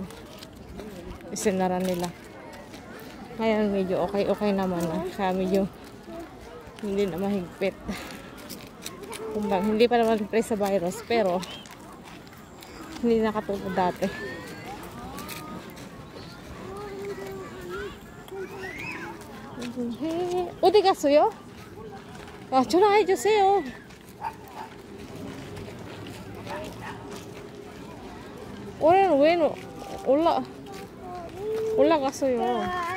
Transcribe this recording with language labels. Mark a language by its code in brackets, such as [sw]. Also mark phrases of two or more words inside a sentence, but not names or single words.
[tl] Isinara nila. Ngayon medyo okay naman na. Kaya medyo hindi na mahigpit. Kumbang, hindi pa naman pre sa virus pero hindi nakatulad dati. [ko] 어디 갔어요? 아, 전화해 주세요. 올해는 왜 올라갔어요?